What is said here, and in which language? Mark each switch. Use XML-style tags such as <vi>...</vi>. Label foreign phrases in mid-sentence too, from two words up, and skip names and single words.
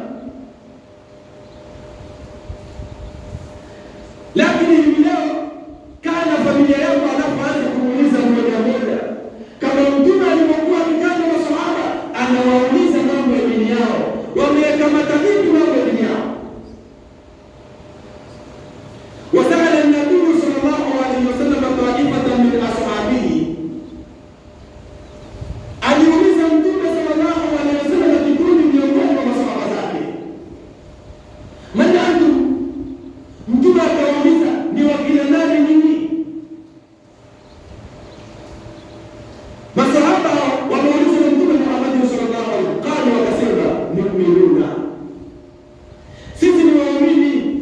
<sw>Lakini hivi leo kaa na familia yako, anapoanza kumuuliza mmoja mmoja, kama Mtume alipokuwa akikaa na maswahaba anawauliza mambo ya dini yao, wameyakamata vipi mambo ya dini yao.</sw> <ar>وسأل النبي صلى الله عليه وسلم طائفة من أصحابه،</ar> <sw>aliuliza Mtume</sw> <ar>صلى الله عليه وسلم</ar> <sw>kikundi miongoni mwa maswahaba zake,</sw> <ar>من أنتم,</ar> <sw>Mtume akauliza ni wakina nani nyinyi? Maswahaba wameuliza Mtume Muhammad</sw> <ar>صلى الله عليه وسلم,</ar> <sw>qalu, wakasema mu'minuna, sisi ni waumini.</sw>